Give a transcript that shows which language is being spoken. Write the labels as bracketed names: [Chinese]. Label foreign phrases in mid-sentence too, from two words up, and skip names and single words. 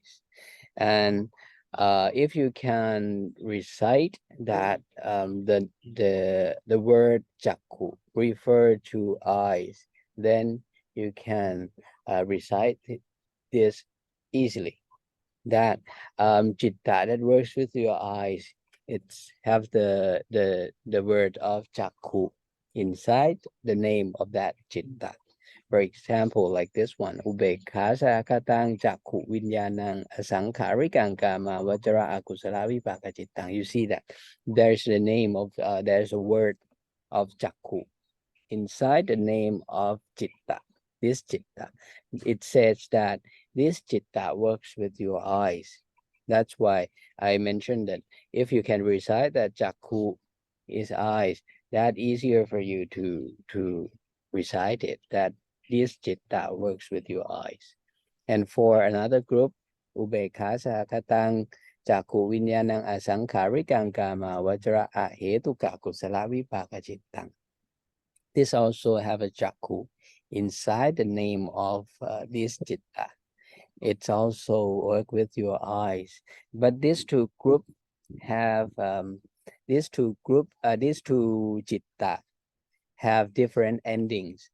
[English] And if you can recite that the word Chakku refer to eyes, then you can recite this easily. That Chitta that works with your eyes, it's have the word of Chakku inside the name of that Chitta. For example, like this one, [Pali] Ubekkassa Katang Chakku Vinyanang Asaṅkharikang Kama Vajra Akusala Vipaka Chittang. [English] You see that there's the name of there's a word of Chakku inside the name of Chitta. This Chitta, it says that this Chitta works with your eyes. That's why I mentioned that if you can recite that Chakku is eyes, that easier for you to recite it, that this Chitta works with your eyes. And for another group, [Pali] Ubekkassa Katang Chakku Vinyanang Asaṅkharikang Kama Vajra Ahetuka Kusala Vipaka Chittang. [English] This also have a Chakku inside the name of this Chitta. It's also work with your eyes. But these 2 group have these two Chitta have different endings.